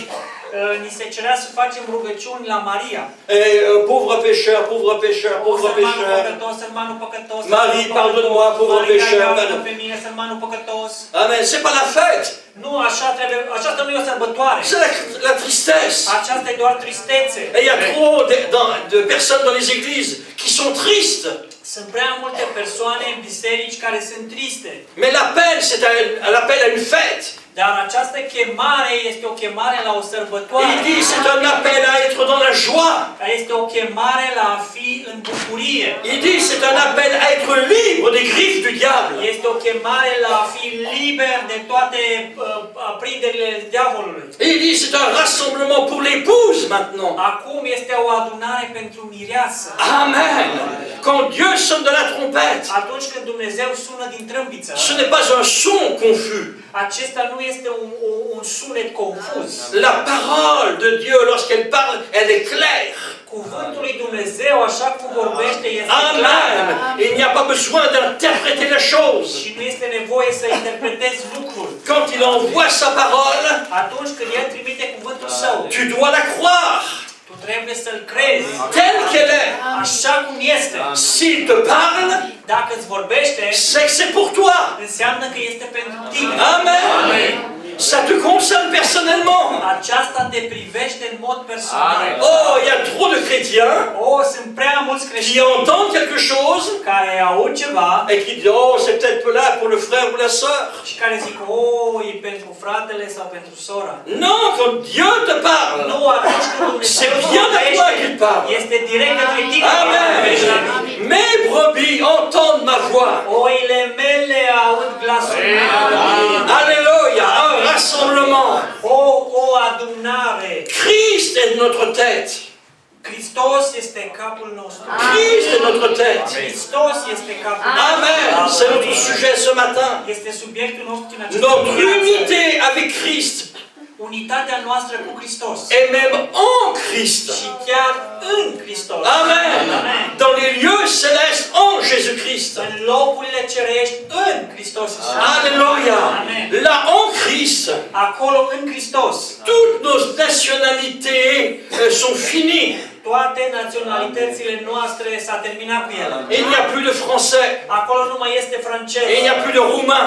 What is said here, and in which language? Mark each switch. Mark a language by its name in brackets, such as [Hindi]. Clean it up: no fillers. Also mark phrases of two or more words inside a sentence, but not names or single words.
[Romanian] ni se cerea să facem rugăciuni la Maria. [French] Et pauvre pécheur, pauvre pécheur, pauvre [Romanian] Sărmanul [French] pécheur. [Romanian] păcătos, sărmanul păcătos, [French] Marie, [Romanian] sărmanul [French] pardonne-moi, [Romanian] păcătos, [French] pauvre [Romanian] Maria, [French] pécheur, [Romanian] iartă-mă [French] pardon. [Romanian] pe mine, sărmanul păcătos. [French] Amen. C'est pas la fête, [Romanian] Nu, așa trebuie, aceasta nu e o sărbătoare. [French] c'est la tristesse. [Romanian] Aceasta e doar tristețe. [French] Et il y a trop de personnes dans les églises qui sont tristes. [Romanian] Sunt prea multe persoane în biserici care sunt triste. [French] Mais l'appel, c'est l'appel à une fête. [Romanian] Dar această chemare este o chemare la o sărbătoare. [French] Il dit, c'est un appel à être dans la joie. [Romanian] Este o chemare la a fi în bucurie. [French] Il dit, c'est un appel à être libre des griffes du diable. [Romanian] Este o chemare la a fi liber de toate aprinderile diavolului. [French] Et il dit, c'est un rassemblement pour l'épouse maintenant. [Romanian] Acum este o adunare pentru mireasă. [French] Amen. Quand Dieu sonne de la trompette, [Romanian] Atunci când Dumnezeu sună din trâmbiță, [French] ce n'est pas un son confus. [Romanian] acesta nu este un sunet confuz. [French] La parole de Dieu, lorsqu'elle parle, elle est claire. [Romanian] Cuvântul lui Dumnezeu, așa cum vorbește, este clar. [French] Amen. Et il n'y a pas besoin d'interpréter les choses. [Romanian] Și nu este nevoie să interpretezi lucruri. [French] Quand il envoie sa parole, [Romanian] Atunci când El trimite cuvântul Său, [French] tu dois la croire [Romanian] tu trebuie să-L crezi [French] telle qu'elle est. [Romanian] așa cum este. [French] S'il te parle, [Romanian] Dacă îți vorbește, [French] c'est que c'est pour toi. [Romanian] înseamnă că este pentru tine. [French] Amen. Ça te concerne personnellement. [Romanian] Aceasta te privește în mod personal. [French] Oh, il y a trop de chrétiens [Romanian] Sunt prea mulți [French] qui [Romanian] creștini [French] entendent quelque chose [Romanian] care aud ceva [French] et qui disent, oh, c'est peut-être là pour le frère ou la sœur. [Romanian] și care zic, e pentru fratele sau pentru sora. [French] Non, quand Dieu te parle, [Romanian] Nu, atunci când Dumnezeu [French] c'est bien à toi qu'il parle. [Romanian] este direct către tine. [French] Amen. Mes brebis entendent ma voix. [Romanian] Oile mele aud glasul meu. [French] Alléluia, un rassemblement. [Romanian] O adunare. [French] Christ est notre tête. [Romanian] Hristos este capul nostru. [French] Christ est notre tête. [Romanian] Hristos este capul nostru. [French] Amen. C'est notre sujet ce matin. [Romanian] Este subiectul nostru în această [French] Notre [Romanian] dimineață. [French] unité avec Christ [Romanian] Unitatea noastră cu Hristos. [French] et même en Christ. [Romanian] Și chiar în Hristos. [French] Amen. Dans les lieux célestes en Jésus-Christ. [Romanian] În locurile cerești în Hristos. [French] Alléluia. Amen. Là en Christ, [Romanian] Acolo în Hristos. [French] toutes nos nationalités sont finies. [Romanian] Toate naționalitățile noastre s-a terminat cu ele. [French] Il n'y a plus de Français. [Romanian] Acolo nu mai este francez. [French] Il n'y a plus de Roumains.